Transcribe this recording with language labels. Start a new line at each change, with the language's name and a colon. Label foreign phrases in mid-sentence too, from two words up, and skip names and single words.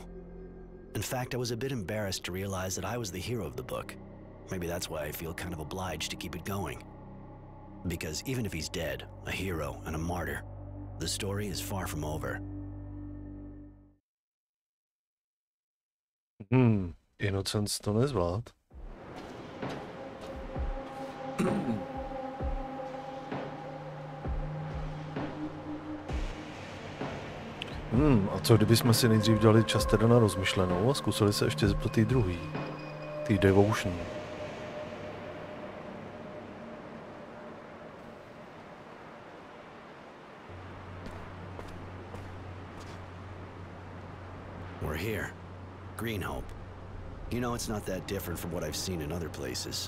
English: In fact, I was a bit embarrassed to realize that I was the hero of the book. Maybe that's why I feel kind of obliged to keep it going. Because even if he's dead, a hero and a martyr, the story is far from over.
Czech: Innocence to nezvlád. A co kdybychom si nejdřív dali čas teda na rozmyšlenou a zkusili se ještě zeptat tý druhý, tý devotion.
English: We're here. Green Hope. You know, it's not that different from what I've seen in other places.